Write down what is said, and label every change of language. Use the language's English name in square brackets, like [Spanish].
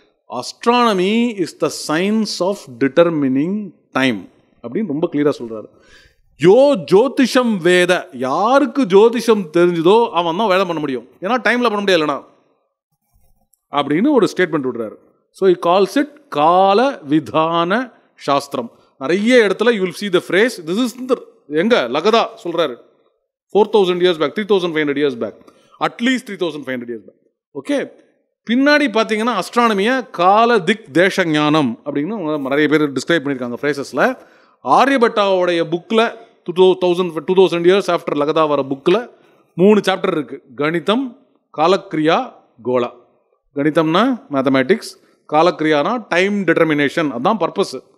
[English] astronomy is the science of determining time [Tamil] அப்படின்னு ரொம்ப கிளியராக சொல்கிறாரு. [Sanskrit] யோ ஜோதிஷம் வேத, [Tamil] யாருக்கு ஜோதிஷம் தெரிஞ்சுதோ அவன் தான் வேதம் பண்ண முடியும், ஏன்னா டைமில் பண்ண முடியாது இல்லைனா அப்படின்னு ஒரு ஸ்டேட்மெண்ட் விடுறாரு. [English] So he calls it கால விதான சாஸ்திரம். [Tamil] நிறைய இடத்துல [English] you will see the phrase, this is [Tamil] எங்க லகதா சொல்கிறாரு, [English] 4000 years back, 3500 years back, at least 3500 years back. [Tamil] Okay, பின்னாடி பார்த்தீங்கன்னா அஸ்ட்ரானமியை கால திக் தேச ஞானம் அப்படின்னு நிறைய பேர் டிஸ்கிரைப் பண்ணியிருக்காங்க ஃப்ரேசஸில். ஆரியபட்டாவுடைய புக்கில் 2000 years ஆஃப்டர் லகதா வர புக்கில் 3 சாப்டர் இருக்குது. கணிதம், காலக்ரியா, கோலா. கணிதம்னா மேத்தமேட்டிக்ஸ், காலக்ரியானா டைம் டிட்டர்மினேஷன், அதுதான் பர்பஸ்.